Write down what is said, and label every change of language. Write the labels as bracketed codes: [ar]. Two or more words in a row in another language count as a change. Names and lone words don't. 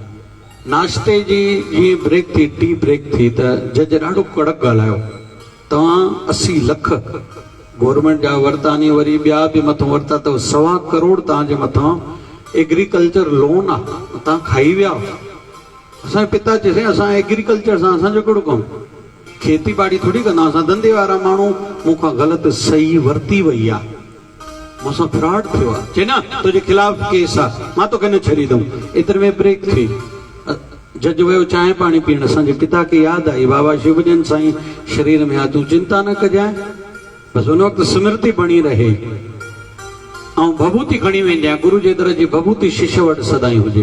[sd] नाश्ते जी जीअं ब्रेक थी, [en] tea break [sd] थी, त जज ॾाढो कड़क ॻाल्हायो, तव्हां 80 लख गवर्नमेंट जा वरिता नी, वरी ॿिया बि मथां वरिता अथव, 1.25 करोड़ तव्हांजे मथां [en] agriculture loan [sd] आहे, तव्हां खाई विया। असांजे पिता चइसि असां एग्रीकल्चर सां असांजो कहिड़ो कमु, खेती बाड़ी थोड़ी कंदा, असां धंधे वारा माण्हू, मूंखां ग़लति सही वरिती वई आहे, मूंसां फ्रॉड थियो आहे। चए न तुंहिंजे खिलाफ़ केस आहे, मां तोखे न छॾींदुमि। एतिरे में ब्रेक थी, जज वियो चांहि पाणी पीअण। असांजे पिता खे यादि आई बाबा शिवजन साईं शरीर में आहे, तूं चिंता न कजांइ, बसि उन वक़्तु स्मृति बणी रहे ऐं भभूति खणी वेंजांइ, गुरु जे दर जी भभूति शिष्य वटि सदाईं हुजे।